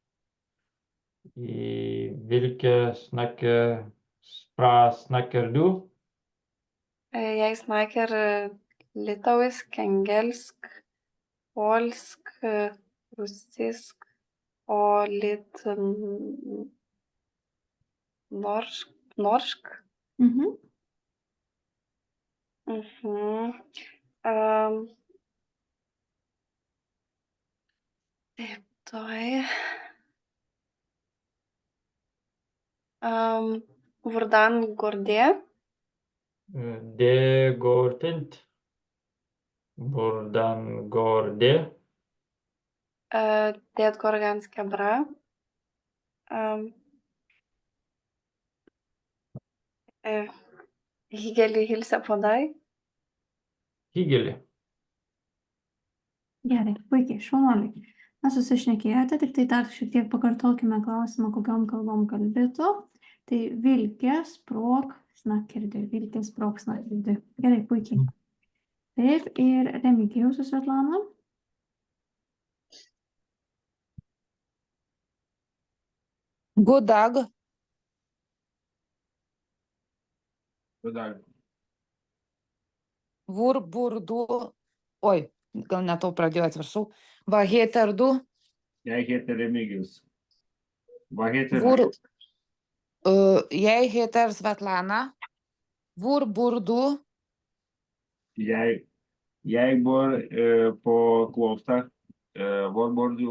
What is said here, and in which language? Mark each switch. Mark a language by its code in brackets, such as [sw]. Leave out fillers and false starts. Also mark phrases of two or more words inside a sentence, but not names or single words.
[no] Hvilket språk snakker du? Jeg snakker litauisk, engelsk, polsk, russisk og litt norsk. [lt] Taip, tuoj. [no] Hvordan går det? Det går fint. Hvordan går det? Det går ganske bra. Hyggelig hilse på deg. Hyggelig. [lt] Gerai, puikiai, šaunuoliai. Na, susišnekėjote, tik tai dar šiek tiek pakartokime klausimą, kokiom kalbom kalbėtų. [no] Tai vilkė språk snakker du. Vilkė språk snakker du. [lt] Gerai, puikiai. Taip, ir Remigijus su Svetlana. [no] God dag. God dag. Hvor bor du? [lt] Oi, gal ne to pradėjau, atsiprašau. [no] Va heter du? Jeg heter Remigijus. Hva heter Hvor, jeg heter Svetlana. Hvor bor du? Jeg bor på Klokstad. Hvor bor du?